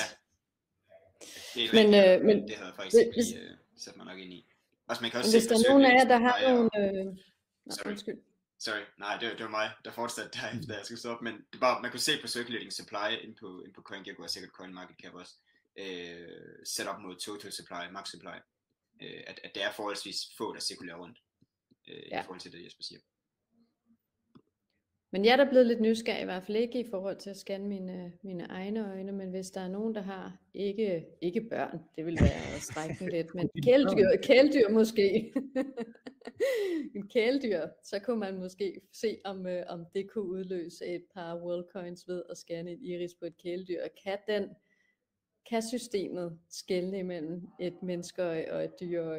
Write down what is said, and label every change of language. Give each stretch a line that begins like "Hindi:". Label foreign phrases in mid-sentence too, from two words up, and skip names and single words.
Danish: Det er rigtigt, men det havde jeg faktisk ikke sat mig nok ind i. Altså, man kan også hvis der er nogen af jer, der har nogle... Sorry, nej, det var mig, der fortsatte derefter, jeg skulle stoppe, men det var, man kunne se på
English: circulating supply
Danish: inde på CoinGecko og sikkert CoinMarketCap også, sat op mod
English: total supply, max supply,
Danish: at det er forholdsvis få, der cirkulerer rundt, i forhold til det, Jesper siger. Men jeg er da blevet lidt nysgerrig, i hvert fald ikke i forhold til at scanne mine egne øjne, men hvis der er nogen, der har ikke børn, det vil være at strække den lidt, men kæledyr måske, en kæledyr, så kunne man måske se, om det kunne udløse et par WorldCoins ved at scanne et iris på et kæledyr, og kan systemet skelne imellem et menneskeøje og et dyreøje?